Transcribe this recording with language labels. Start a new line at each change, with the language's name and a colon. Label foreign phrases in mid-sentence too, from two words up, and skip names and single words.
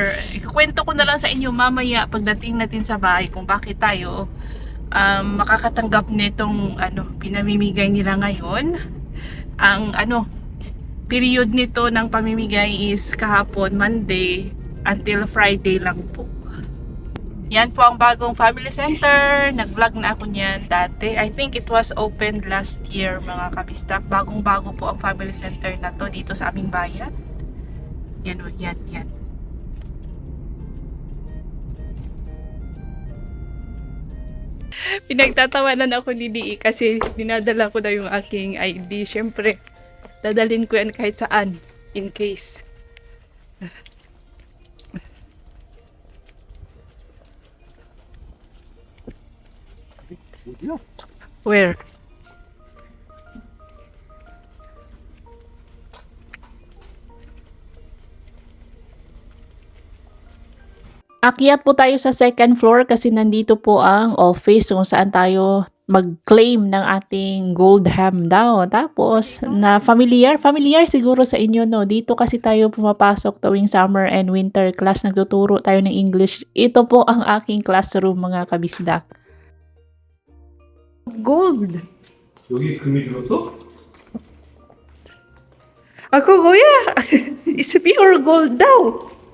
Filipino: Ikukwento ko na lang sa inyo mamaya pagdating natin sa bahay kung bakit tayo makakatanggap nitong pinamimigay nila ngayon. Ang period nito ng pamimigay is kahapon, Monday,
English: until Friday
Filipino: lang po. Yan po ang bagong family center. Nag-vlog na ako niyan dati.
English: I think it was opened last year
Filipino: mga kabistak. Bagong-bago po ang family center na to dito sa aming bayan. Yan o, yan. Pinagtatawanan ako ni DE kasi dinadala ko na yung aking ID. Siyempre, dadalhin ko yan kahit saan
English: in case. Where?
Filipino: Akyat po tayo sa
English: second floor
Filipino: kasi nandito po ang office kung saan tayo mag-claim ng ating
English: gold ham
Filipino: daw. Tapos, na familiar siguro sa inyo, no? Dito kasi tayo pumapasok tuwing
English: summer and winter class.
Filipino: Nagtuturo tayo ng English. Ito po ang aking classroom mga kabisdak. Gold.
Korean: 여기 금이 들었어?
Filipino: Ako, kuya.
English: It's pure gold
Filipino: daw.